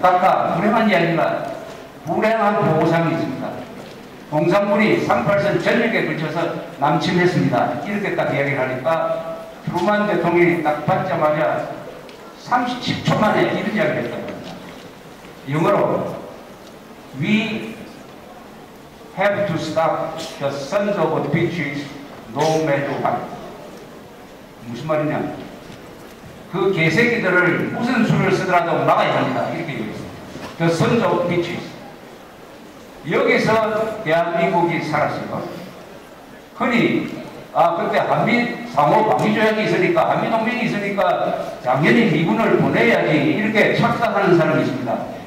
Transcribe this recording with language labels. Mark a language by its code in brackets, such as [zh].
[ko] 각하, 불행한 이야기가 불행한 보상이 있습니다. 공산군이 38선 전역에 걸쳐서 남침했습니다. 이렇게 딱 이야기를 하니까 트루만 대통령이 딱 받자마자 30초 만에 이런 이야기를 했다고 합니다. 영어로 [en] We have to stop the sons of bitches no matter what. [ko] 무슨 말이냐? 그 개새끼들을 무슨 수를 쓰더라도 막아야 합니다. 이렇게 얘기했습니다. [en] The sons of bitches. [ko] 여기서 대한민국이 살았어요. 흔히 그때 한미 상호 방위 조약이 있으니까 한미 동맹이 있으니까 당연히 미군을 보내야지 이렇게 착각하는 사람이 있습니다.